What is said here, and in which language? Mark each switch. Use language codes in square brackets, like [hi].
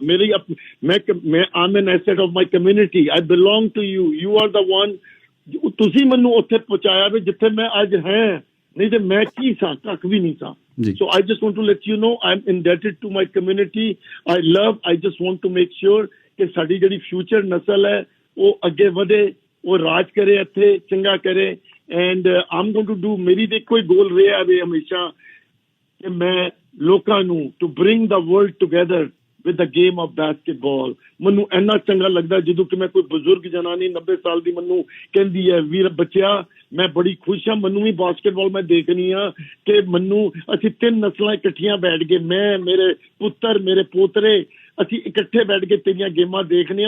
[en] मेरी मैं I'm an asset of my community. I belong to you. You are the one. [pa] ਤੁਸੀਂ ਮੈਨੂੰ ਉੱਥੇ ਪਹੁੰਚਾਇਆ ਵੀ ਜਿੱਥੇ ਮੈਂ ਅੱਜ ਹੈ, ਨਹੀਂ ਤੇ ਮੈਂ ਕੀ ਸਾਂ, ਕੱਖ ਵੀ ਨਹੀਂ ਸਾਂ। [en] So I just want to let you know I'm indebted to my community. I just want to make sure [pa] ਕਿ ਸਾਡੀ ਜਿਹੜੀ ਫਿਊਚਰ ਨਸਲ ਹੈ ਉਹ ਅੱਗੇ ਵਧੇ, ਉਹ ਰਾਜ ਕਰੇ, ਇੱਥੇ ਚੰਗਾ ਕਰੇ। [en] and I'm going to do, [pa] ਮੇਰੀ ਤੇ ਕੋਈ ਗੋਲ ਰਿਹਾ ਵੇ ਹਮੇਸ਼ਾ ਕਿ ਮੈਂ ਲੋਕਾਂ ਨੂੰ [en] to bring the world together with the game of basketball। [pa] ਮੈਨੂੰ ਇੰਨਾ ਚੰਗਾ ਲੱਗਦਾ ਜਦੋਂ ਕਿ ਮੈਂ ਕੋਈ ਬਜ਼ੁਰਗ ਜਨਾਨੀ 90 ਸਾਲ ਦੀ ਮੈਨੂੰ ਕਹਿੰਦੀ ਹੈ, ਵੀਰ ਬੱਚਿਆ ਮੈਂ ਬੜੀ ਖੁਸ਼ ਹਾਂ, ਮੈਨੂੰ ਵੀ ਬਾਸਕਟਬਾਲ ਮੈਂ ਦੇਖਣੀ ਆ ਕਿ ਮੈਨੂੰ ਅਸੀਂ 3 ਨਸਲਾਂ ਇਕੱਠੀਆਂ ਬੈਠ ਕੇ, ਮੈਂ, ਮੇਰੇ ਪੁੱਤਰ, ਮੇਰੇ ਪੋਤਰੇ, ਅਸੀਂ ਇਕੱਠੇ ਬੈਠ ਕੇ ਤੇਰੀਆਂ ਗੇਮਾਂ ਦੇਖਨੇ ਆ।